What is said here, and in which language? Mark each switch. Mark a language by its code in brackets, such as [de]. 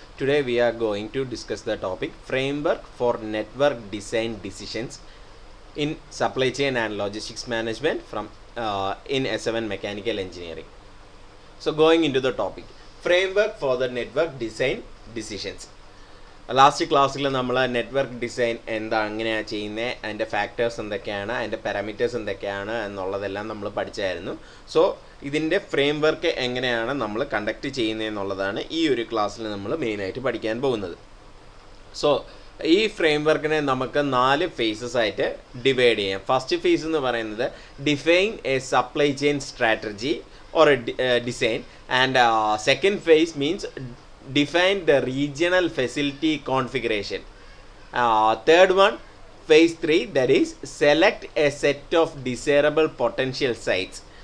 [en] Today we are going to discuss the topic Framework for Network Design Decisions in Supply Chain and Logistics Management from in S7 Mechanical Engineering. So going into the topic, Framework for the Network Design Decisions. [ml] Last ക്ലാസ്സിൽ നമ്മൾ network design എങ്ങനെയാണ് ചെയ്യുന്നത്, അതിൻ്റെ factors എന്തൊക്കെയാണ്, അതിൻ്റെ parameters എന്തൊക്കെയാണ് എന്നുള്ളതെല്ലാം നമ്മൾ പഠിച്ചായിരുന്നു. So ഇതിൻ്റെ ഫ്രെയിം വർക്ക് എങ്ങനെയാണ് നമ്മൾ കണ്ടക്ട് ചെയ്യുന്നതെന്നുള്ളതാണ് ഈ ഒരു ക്ലാസ്സിൽ നമ്മൾ മെയിനായിട്ട് പഠിക്കാൻ പോകുന്നത്. സോ ഈ ഫ്രെയിം വർക്കിനെ നമുക്ക് 4 ഫേസസ് ആയിട്ട് ഡിവൈഡ് ചെയ്യാം. [en] first phase [ml] എന്ന് പറയുന്നത് [en] Define a supply chain strategy or design, and second phase means define the regional facility configuration. Third one, phase 3, that is select a set of desirable potential sites.